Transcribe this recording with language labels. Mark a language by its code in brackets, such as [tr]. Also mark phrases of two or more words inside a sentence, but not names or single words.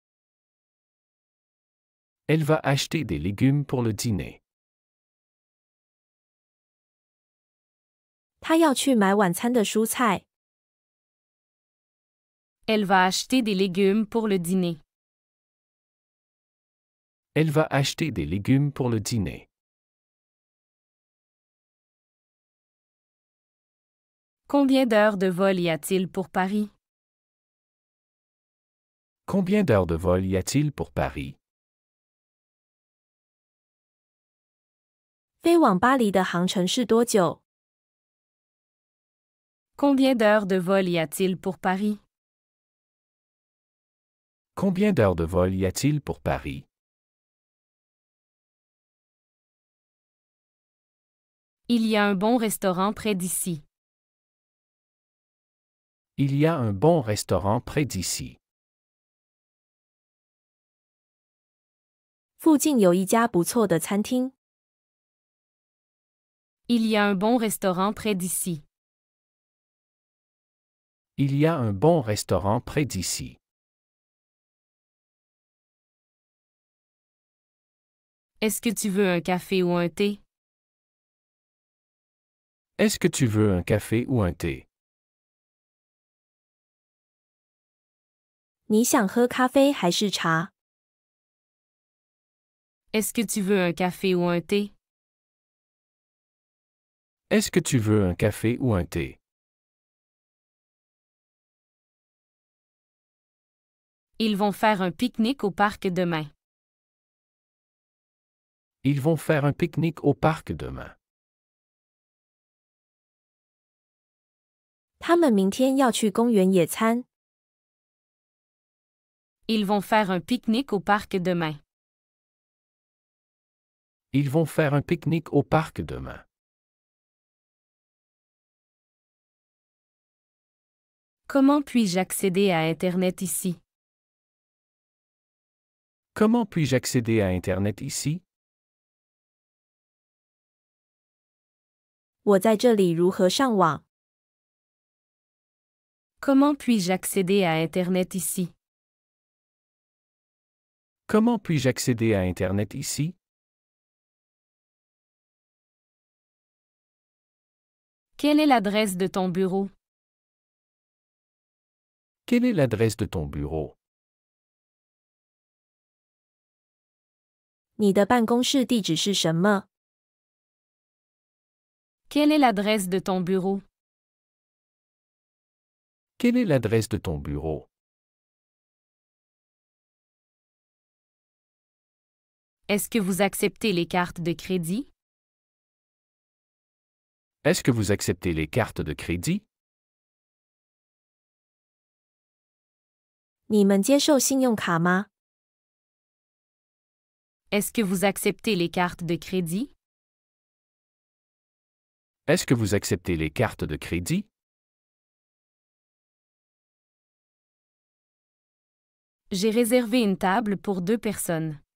[fr] Elle va acheter des légumes pour le dîner. [zh] 她要去买晚餐的蔬菜。 [fr] Elle va acheter des légumes pour le dîner. Elle va acheter des légumes pour le dîner. Combien d'heures de vol y a-t-il pour Paris? Combien d'heures de vol y a-t-il pour Paris? [zh] 飞往巴黎的航程是多久？ [fr] Combien d'heures de vol y a-t-il pour Paris? Combien d'heures de vol y a-t-il pour Paris? Il y a un bon restaurant près d'ici. Il y a un bon restaurant près d'ici. [zh] 附近有一家不错的餐厅。 [fr] Il y a un bon restaurant près d'ici. Il y a un bon restaurant près d'ici. Est-ce que tu veux un café ou un thé? Est-ce que tu veux un café ou un thé? [zh] 你想喝咖啡还是茶？ [fr] Est-ce que tu veux un café ou un thé? Est-ce que tu veux un café ou un thé? Ils vont faire un pique-nique au parc demain. Ils vont faire un pique-nique au parc demain. [zh] 他们明天要去公园野餐。 [fr] Ils vont faire un pique-nique au parc demain. Ils vont faire un pique-nique au parc demain. Comment puis-je accéder à Internet ici? Comment puis-je accéder à Internet ici? [zh] 我在这里如何上网？ [fr] Comment puis-je accéder à Internet ici? Comment puis-je accéder à Internet ici? Quelle est l'adresse de ton bureau? Quelle est l'adresse de ton bureau? [zh] 你的办公室地址是什么？ [fr] Quelle est l'adresse de ton bureau? Quelle est l'adresse de ton bureau? Est-ce que vous acceptez les cartes de crédit? Est-ce que vous acceptez les cartes de crédit? [zh] 你们接受信用卡吗？ [fr] Est-ce que vous acceptez les cartes de crédit? Est-ce que vous acceptez les cartes de crédit? J'ai réservé une table pour 2 personnes.